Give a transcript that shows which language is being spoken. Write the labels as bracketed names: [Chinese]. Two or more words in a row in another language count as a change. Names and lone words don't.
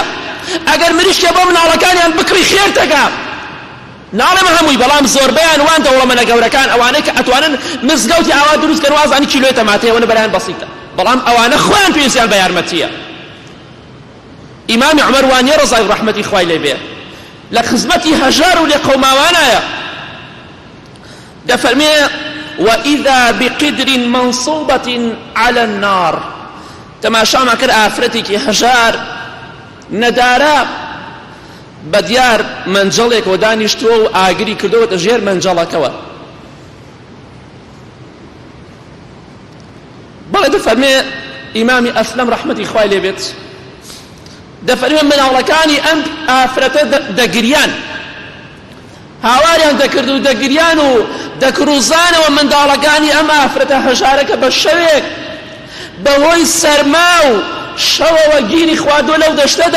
[Central Kurdish] ئەگەر مریشکێ بۆ مناڵەکانیان بکڕی خێرتەکە، ناڵێم هەمووی، بەڵام زۆربەیان وان دەوڵەمەنە گەورەکان ئەوانەی کە ئەتوانن مزگەوتی ئاوا دروستکەن وازانی کیلۆی تەماتەیەوە بەرایان بەسیتە، بەڵام ئەوانە خۆیان پێویستیان بە یارمەتیە. ئیمامی عومەر وانیە ڕەزای ڕەحمەتی خوای لێ بێ لە خزمەتی هەژار و لێ قەوماوانایە. [Arabic] دەفەرمێ وإذا بقدر منصوبة على النار. [Central Kurdish] تەماشامان کرد ئافرەتێکی هەژار نەدارا بەدیار منجەڵێکەوە دانیشتووە و ئاگری کردووەتە ژێر منجەڵەکەوە. بەڵێ دەفەرمێ ئیمامی ئەسلەم ڕەحمەتی خوای لێ بێت، دەفەرمێ مناڵەکانی ئەم ئافرەتە دەگریان، هاواریان دەکرد و دەگریان و دەکروزانەوە منداڵەکانی ئەم ئافرەتە هەژارەکە بە شەوێک بەهۆی سەرما و شەوەوە گیری خواردووە لەو دەشتەدا.